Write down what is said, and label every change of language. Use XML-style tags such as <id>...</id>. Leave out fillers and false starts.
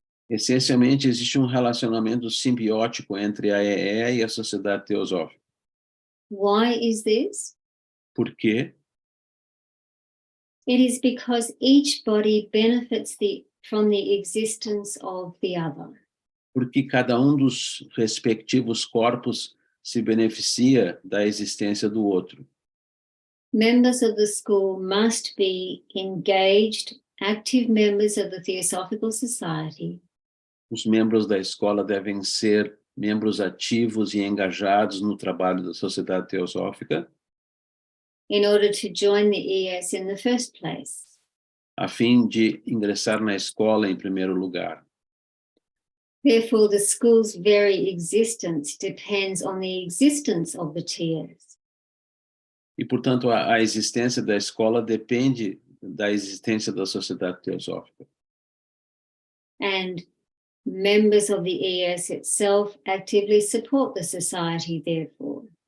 <pt>essencialmente existe um relacionamento simbiótico entre a EE e a Sociedade Teosófica.</pt> <en>Why is this?</en> <pt>Por quê?</pt> <en>It is because each body benefits from the existence of the other.</en> <pt>Porque cada dos respectivos corpos se beneficia da existência do outro.</pt> <en>Members of the school must be engaged, active members of the Theosophical Society.</en> <pt>Os membros da escola devem ser membros ativos e engajados no trabalho da Sociedade Teosófica,</pt> <en>In order to join the ES in the first place.</en> <pt>a fim de ingressar na escola em primeiro lugar.</pt> <en>Therefore, the school's very existence depends on the existence of the TS.</en> <pt>E, portanto, a existência da escola depende da existência da Sociedade Teosófica.</pt> <en>And members of the ES itself actively support the society, therefore.</en>